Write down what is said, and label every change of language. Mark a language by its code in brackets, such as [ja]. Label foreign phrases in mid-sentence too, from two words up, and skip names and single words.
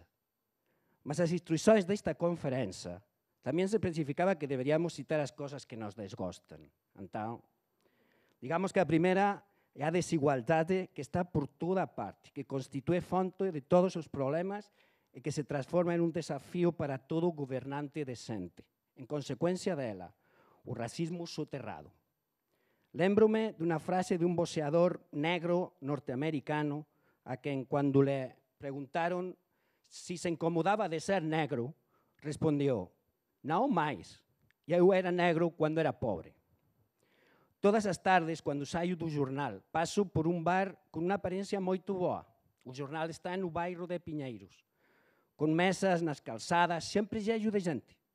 [pt] Mas as instruções desta conferência também se especificava que deveríamos citar as coisas que nos desgostam. Então, digamos que a primeira é a desigualdade que está por toda parte, que constitui fonte de todos os problemas e que se transforma em um desafio para todo governante decente. [es] En consecuencia [pt] dela, o racismo soterrado. Lembro-me de [es] una frase de un boxeador negro norteamericano a quien cuando le preguntaron si se incomodaba de ser negro, respondió, [pt] não mais, eu era negro quando era pobre. Todas as tardes, quando saio do jornal, passo por um bar com uma aparência muito boa. O jornal está no bairro de Pinheiros, com mesas nas calçadas, sempre cheio de gente.